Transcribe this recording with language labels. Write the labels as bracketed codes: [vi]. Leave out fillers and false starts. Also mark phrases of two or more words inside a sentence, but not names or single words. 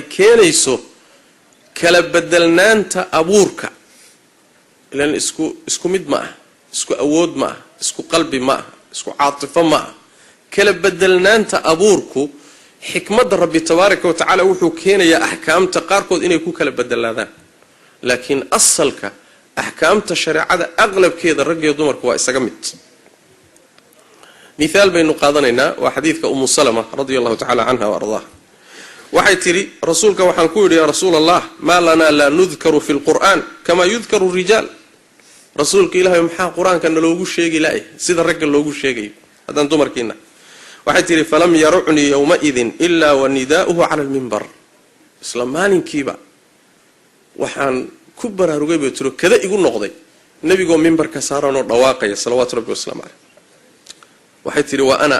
[so] keenayso kala bedelnaanta abuurka ilaan isku mid ma ah isku awood ma ah isku qalbi ma ah isku caatifo ma ah kala bedelnaanta abuurku xikmadda rabbi [ar] تبارك وتعالى [so] wuxuu keenayaa axkaamta qaarkood inay ku kala bedelaadaan laakiin asalka axkaamta shareecada aqlabkeeda rag iyo dumarku waa isaga mid miaal baynu qaadanaynaa waa xadiidka umu salama [ar] رضي الله تعالى عنها وأرضاها [so] waxay tiri rasuulka waxaan ku yidhi [ar] يا رسول الله ما لنا لا نذكر في القرآن كما يذكر الرجال [so] rasuulka ilaahay maxaa qur-aanka naloogu sheegi laay sida ragga loogu sheegayo haddaan dumarkiina waxay tiri [ar] فلم يرعني يومئذ إلا ونداؤه على المنبر [so] isla maalinkiiba waxaan ku baraarugay bay tiro kada igu noqday nebigoo mimbarka saaranoo dhawaaqaya [ar] صلوات ربي وسلامه عليه [so] waxay tiri [ar] وأنا